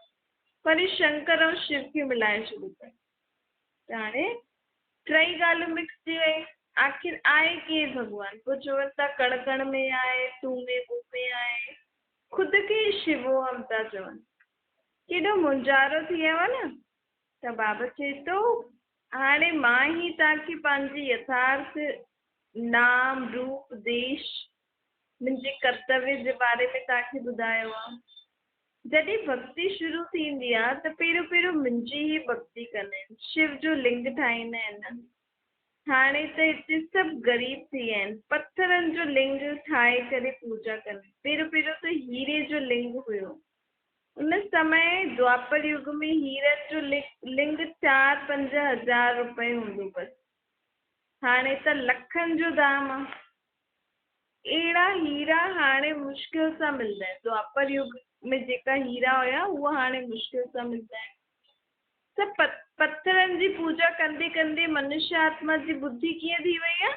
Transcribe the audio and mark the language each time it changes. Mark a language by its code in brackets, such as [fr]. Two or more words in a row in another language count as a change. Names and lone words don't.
[sd] पर शंकर ऐं शिव खे मिलाए छॾियो अथनि। त हाणे 3 ॻाल्हियूं मिक्स थी वई। आख़िर आहे केरु भॻवानु? पोइ चवनि था कण कण में आहे, तू में मूं में आहे, ख़ुदि खे शिवो हम था चवनि। केॾो मुंझारो थी वियो आहे न। त बाबा चए थो हाणे मां ई तव्हांखे पंहिंजे यथार्थ नाम रूप देश मुंहिंजे कर्तव्य जे बारे में तव्हांखे ॿुधायो आहे। जॾहिं भक्ति शुरू थींदी आहे त पहिरियों पहिरियों मुंहिंजी ई भक्ति कंदा आहिनि, शिव जो लिंग ठाहींदा आहिनि। हाणे त हिते सभु ग़रीब थी विया आहिनि, पत्थरनि जो लिंग ठाहे करे पूजा कनि। पहिरियों पहिरियों त हीरे जो लिंग हुयो। उन समय द्वापर युग में हीरनि जो लिंग 4-5 हज़ार रुपए हूंदो बसि। हाणे त लखनि जो दाम आहे। अहिड़ा हीरा हाणे मुश्किल सां मिलंदा आहिनि। द्वापर युग में जेका हीरा हुया उहा हाणे मुश्किल सां मिलंदा आहिनि। त पत्थरनि जी पूजा कंदे कंदे मनुष्य आत्मा जी बुद्धि कीअं थी वई आहे?